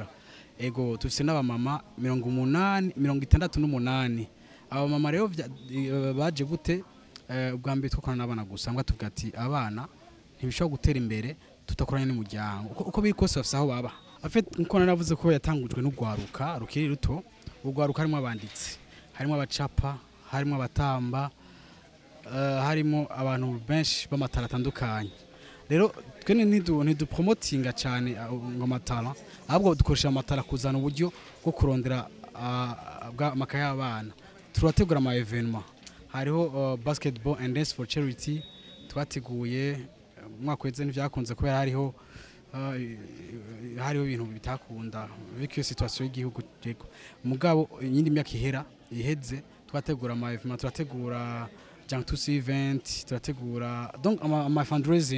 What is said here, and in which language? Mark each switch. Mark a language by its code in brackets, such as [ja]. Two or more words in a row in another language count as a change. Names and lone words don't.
[rn] Ego tufise n'abamama 68 abo mama rero baje gute ubwa mbere twakora n'abana gusa mbwa tuvuga ati abana ntibishobora gutera imbere tutakoranye n'umuryango uko biri kose bafise aho baba afite nko naravuze ko yatangujwe n'ugwaruka rukiri ruto ugwaruka harimo abanditsi harimo abacapa harimo abatamba harimo abantu benshi b'amatara atandukanye. Rero twe ntidupromotinga cyane ngo amatara ahubwo dukoresha amatara kuzana uburyo bwo kurondera amakaye y'abana. Turategura ama evenement hariho [en] basketball and dance for charity [rn] twateguye umwaka weze n'ivyakunze kubera hariho ibintu bitakunda bikyo situation y'igihugu jego mugabo nyindi myaka iheze twategura ama evenement turategura Jantus event turategura donc ama fundraising.